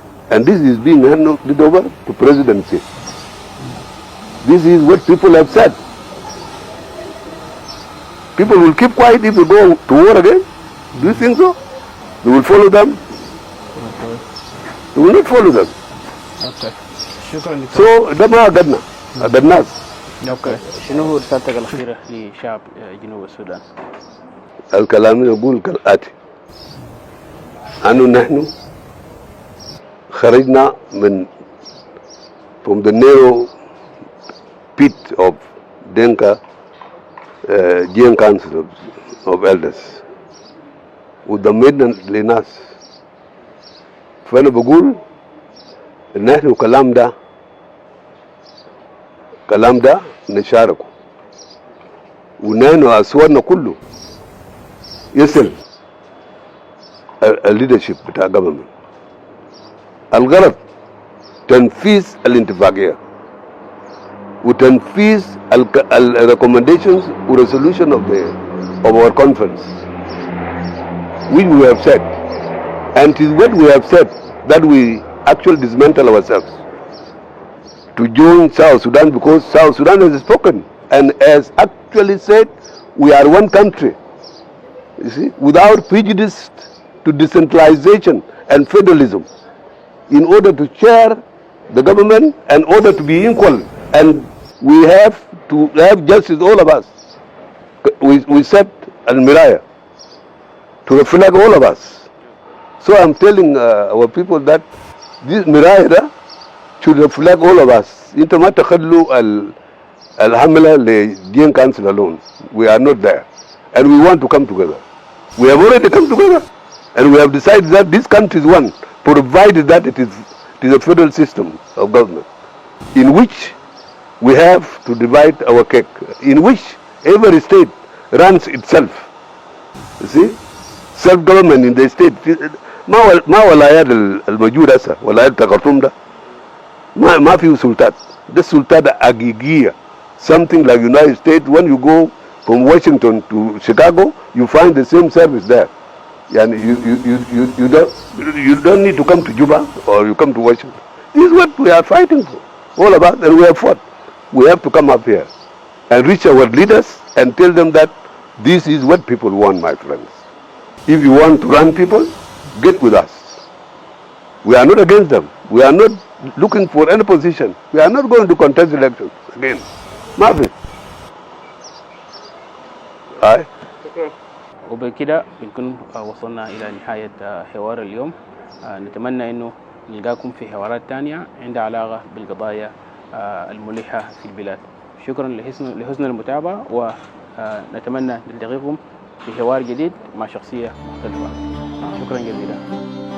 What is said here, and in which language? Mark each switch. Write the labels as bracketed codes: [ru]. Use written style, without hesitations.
[en] And this is being handed over to presidency. This is what people have said. People will keep quiet if we go to war again. Do you think so? They will follow them. We will not follow them. [ar] اوكي شكرا دكتور. [en] So [ar] ده ما قدنا الناس. اوكي شنو هو رسالتك الاخيره لشعب جنوب السودان؟ الكلام يقول كالآتي: أنه نحن خرجنا من [en] from the narrow pit of Denka Jieng Council of Elders [ar] وضمينا لناس. فأنا بقول إن نحن كلام ده نشاركه، ونحن أصواتنا كله يصل الليدرشيب بتاع government. الغرض تنفيذ الاتفاقية وتنفيذ [en] recommendations resolution of our conference, which we have said, and it is what we have said that we actually dismantle ourselves to join South Sudan, because South Sudan has spoken and has actually said we are one country, you see, without prejudice to decentralization and federalism, in order to share the government, in order to be equal, and we have to have justice, all of us. We set al-miraya to reflect all of us. So I'm telling our people that this miraya should reflect all of us. [ar] انت ما تخلوا الحملة لجين [en] council alone. We are not there, and we want to come together. We have already come together, and we have decided that this country is one, provided that it is a federal system of government, in which we have to divide our cake, in which every state runs itself. You see, self-government in the state. [ar] ما ولايات الموجودة هسه ولايات الخرطوم ده ما فيه سلطات. ده سلطات حقيقية. [en] Something like United States, when you go from Washington to Chicago, you find the same service there. And you don't need to come to Juba or you come to Washington. This is what we are fighting for, all of us, and we have fought. We have to come up here and reach our leaders and tell them that this is what people want, my friends. If you want to run people, get with us. We are not against them. We are not looking for any position. We are not going to contest elections again. Nothing. Aye. [ar] وبكده بنكون وصلنا إلى نهاية حوار اليوم. نتمنى أنه نلقاكم في حوارات تانية عندها علاقة بالقضايا الملحة في البلاد. شكرا لحسن المتابعة، ونتمنى نلتقيكم في حوار جديد مع شخصية مختلفة. شكرا جزيلا.